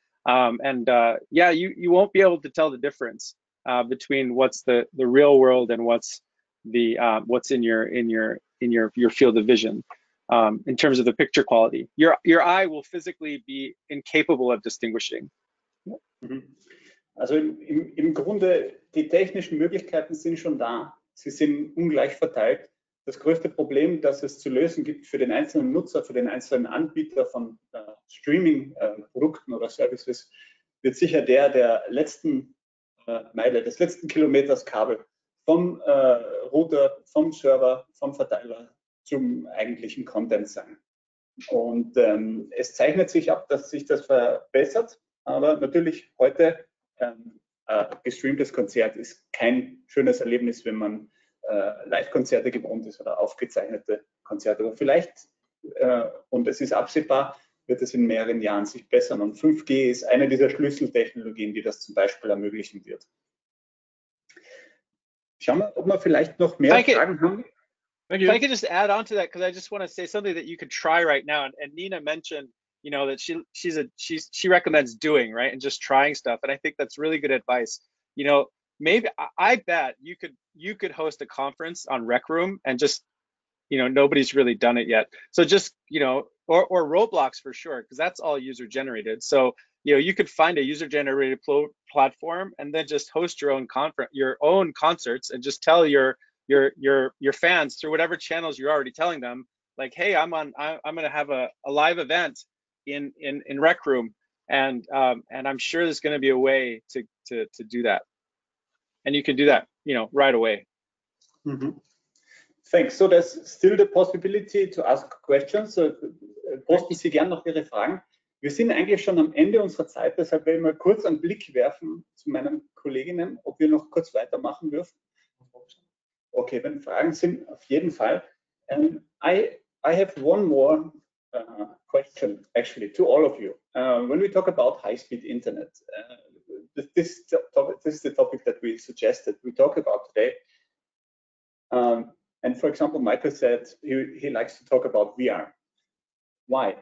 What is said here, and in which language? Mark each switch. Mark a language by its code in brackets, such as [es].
[en] Yeah, you won't be able to tell the difference between what's the real world and what's in your field of vision. In terms of the picture quality, your eye will physically be incapable of distinguishing. [de] Also im Grunde, die technischen Möglichkeiten sind schon da. Sie sind ungleich verteilt. Das größte Problem, das es zu lösen gibt für den einzelnen Nutzer, für den einzelnen Anbieter von Streaming-Produkten oder Services, wird sicher der letzten Meile, des letzten Kilometers Kabel vom Router, vom Server, vom Verteiler zum eigentlichen Content sein. Und es zeichnet sich ab, dass sich das verbessert, aber natürlich heute gestreamtes Konzert ist kein schönes Erlebnis, wenn man Live-Konzerte gewohnt ist oder aufgezeichnete Konzerte. Aber vielleicht, und es ist absehbar, wird es in mehreren Jahren sich bessern. Und 5G ist eine dieser Schlüsseltechnologien, die das zum Beispiel ermöglichen wird. Schauen wir, ob wir vielleicht noch mehr Fragen haben. [en] If I could just add on to that, because I just want to say something that you could try right now. And Nina mentioned, you know, that she recommends doing, right, and just trying stuff. And I think that's really good advice. You know, maybe I bet you could host a conference on Rec Room and just, you know, nobody's really done it yet. So just, you know, or Roblox for sure, because that's all user generated. So, you know, you could find a user generated platform and then just host your own concerts and just tell your fans through whatever channels you're already telling them, like, hey, I'm going to have a live event in Rec Room, and I'm sure there's going to be a way to do that, and you can do that, you know, right away. Mm-hmm. Thanks. So there's still the possibility to ask questions. [de] So, posten Sie gern noch Ihre Fragen. Wir sind eigentlich schon am Ende unserer Zeit, deshalb will ich mal kurz einen Blick werfen zu meinen Kolleginnen, ob wir noch kurz weitermachen dürfen. Okay, wenn Fragen sind, auf jeden Fall. [en] I have one more question, actually, to all of you. When we talk about high-speed internet, this is the topic that we suggested we talk about today. And for example, Michael said he likes to talk about VR. Why?